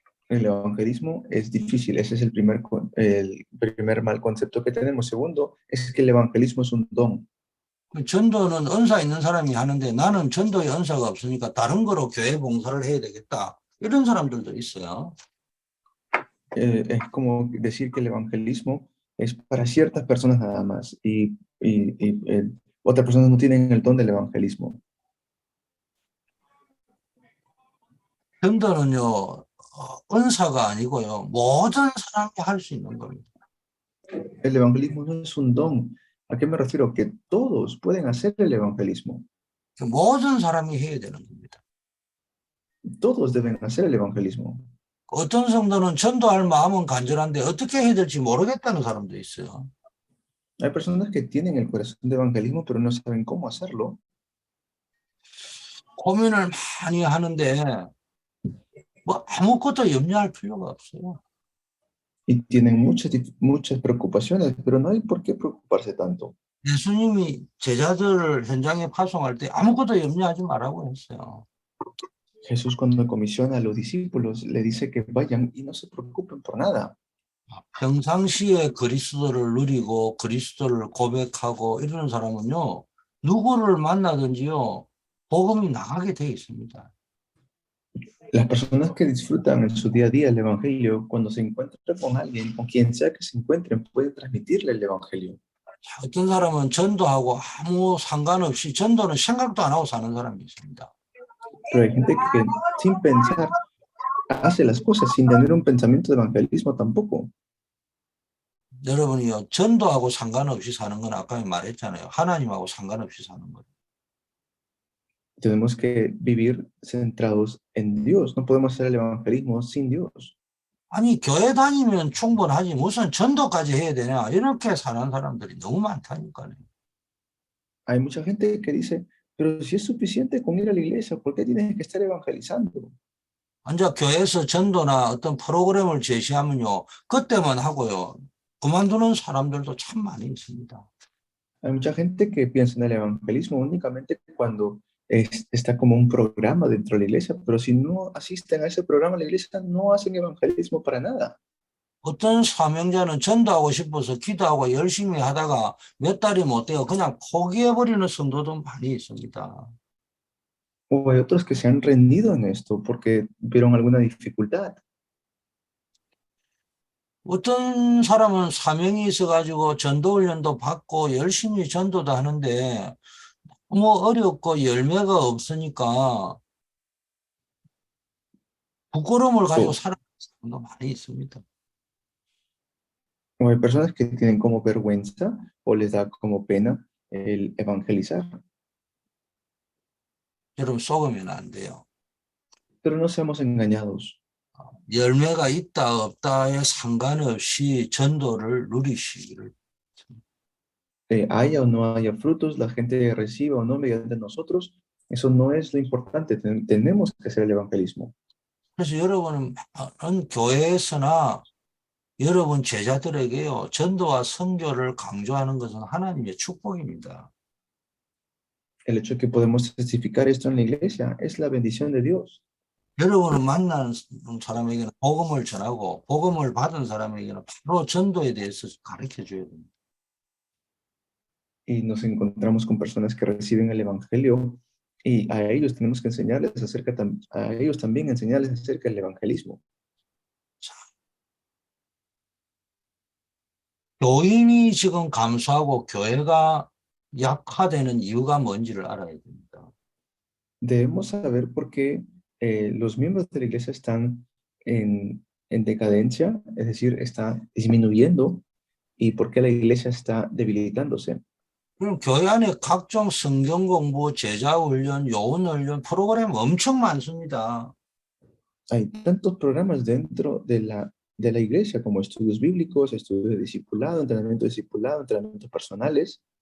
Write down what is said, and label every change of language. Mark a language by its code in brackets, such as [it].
[es] El evangelismo es difícil, ese es el primer mal concepto que tenemos. Segundo, es que el evangelismo es un don. [ko] 전도는 은사 있는 사람이 하는데 나는 전도의 은사가 없으니까 다른 거로 교회 봉사를 해야 되겠다. 이런 사람들도 있어요. [es] Es como decir que el evangelismo es para ciertas personas nada más y otras personas no tienen el don del evangelismo. [ko] 전도는요, 은사가 아니고요, 모든 사람이 할 수 있는 겁니다. [es] El evangelismo no es un don. ¿A qué me refiero? Que todos pueden hacer el evangelismo. [ko] 모든 사람이 해야 되는 겁니다. [es] Todos deben hacer el evangelismo. [ko] 어떤 성도는 전도할 마음은 간절한데 어떻게 해야 될지 모르겠다는 사람도 있어요. [es] Hay personas que tienen el corazón de evangelismo, pero no saben cómo hacerlo. [ko] 고민을 많이 하는데 뭐 아무것도 염려할 필요가 없어요. [es] Y tienen muchas preocupaciones, pero no hay por qué preocuparse tanto. [ko] 예수님이 제자들을 현장에 파송할 때 아무것도 염려하지 말라고 했어요. [es] Jesús cuando comisiona a los discípulos le dice que vayan y no se preocupen por nada. [ko] 평상시에 그리스도를 누리고 그리스도를 고백하고 이러는 사람은요. 누구를 만나든지요. 복음이 나가게 돼 있습니다. [es] Las personas que disfrutan en su día a día el evangelio, cuando se encuentran con alguien, con quien sea que se encuentren, pueden transmitirle el evangelio. [ko] 자, 어떤 사람은 전도하고 아무 상관없이 전도는 생각도 안 하고 사는 사람이 있습니다. [es] Pero hay gente que sin pensar hace las cosas sin tener un pensamiento de evangelismo tampoco. [ko] 여러분이요. 전도하고 상관없이 사는 건 아까 말했잖아요. 하나님하고 상관없이 사는 거예요. [es] Tenemos que vivir centrados en Dios. No podemos hacer el evangelismo sin Dios. [ko] 아니 교회 다니면 충분하지 무슨 전도까지 해야 되냐 이렇게 사는 사람들이 너무 많다니까요. [es] Hay mucha gente que dice, pero si es suficiente con ir a la iglesia, ¿por qué tienes que estar evangelizando? [ko] 먼저 교회에서 전도나 어떤 프로그램을 제시하면요. 그때만 하고요. 그만두는 사람들도 참 많이 있습니다. [es] Hay mucha gente que piensa en el evangelismo únicamente cuando está como un programa dentro de la iglesia, pero si no asisten a ese programa, la iglesia no hacen evangelismo para nada. [ko] 어떤 사명자는 전도하고 싶어서 기도하고 열심히 하다가 몇 달이 못 돼요. 그냥 포기해버리는 성도도 많이 있습니다. [es] O hay otros que se han rendido en esto porque vieron alguna dificultad. [ko] 어떤 사람은 사명이 있어가지고 전도 훈련도 받고 열심히 전도도 하는데 너무 어렵고 열매가 없으니까 부끄러움을 가지고 [es] O, [ko] 살아가는 사람도 많이 있습니다. [es] o hay personas que tienen como vergüenza o les da como pena el evangelizar. [ko] 여러분 속으면 안 돼요. [es] Pero no seamos engañados. [ko] 열매가 있다 없다에 상관없이 전도를 누리시기를. [es] Haya o no haya frutos, la gente reciba o no mediante nosotros, eso no es lo importante. Tenemos que hacer el evangelismo. [ko] 그래서 여러분은 많은 교회에서나 여러분 제자들에게요, 전도와 선교를 강조하는 것은 하나님의 축복입니다. [es] El hecho de que podemos testificar esto en la iglesia es la bendición de Dios. [ko] 여러분을 만나는 사람에게는 복음을 전하고 복음을 받은 사람에게는 바로 전도에 대해서 가르쳐 줘야 됩니다. [es] Y nos encontramos con personas que reciben el evangelio y a ellos tenemos que enseñarles a ellos también enseñarles acerca del evangelismo. [ko] 교인이 지금 감소하고 교회가 약화되는 이유가 뭔지를 알아야 됩니다. [es] Debemos saber por qué los miembros de la iglesia están en decadencia, es decir, está disminuyendo, y por qué la iglesia está debilitándose. [ko] 그럼 교회 안에 각종 성경 공부, 제자 훈련, 요원 훈련 프로그램 엄청 많습니다. [es] Hay tantos programas dentro de la iglesia como estudios bíblicos, estudios de discipulado, entrenamientos personales.